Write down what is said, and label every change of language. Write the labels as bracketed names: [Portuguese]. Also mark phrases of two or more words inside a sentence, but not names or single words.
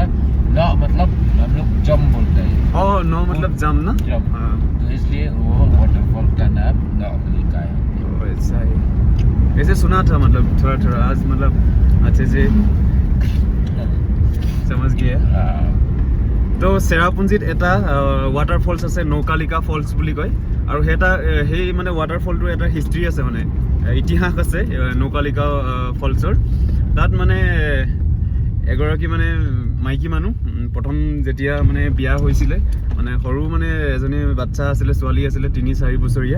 [Hindi] नौ मतलब हम लोग जम बोलते हैं। नौ मतलब जम ना, तो इसलिए वो वाटरफॉल का नाम नौकलिकाई है। ऐसा है, ऐसे सुना था, मतलब थोड़ा आज मतलब अच्छे से समझ गया। [Assamese] তো চেৰাপুঞ্জীত এটা ৱাটাৰফলছ আছে, নৌকালিকা ফলছ বুলি কয়। আৰু সেই মানে ৱাটাৰফলটোৰ এটা হিষ্ট্ৰী আছে, মানে ইতিহাস আছে নৌকালিকা ফলছৰ। তাত মানে এগৰাকী মানে মাইকী মানুহ প্ৰথম যেতিয়া মানে বিয়া হৈছিলে, মানে সৰু মানে এজনী বাচ্চা আছিলে, ছোৱালী আছিলে 3-4 বছৰীয়া।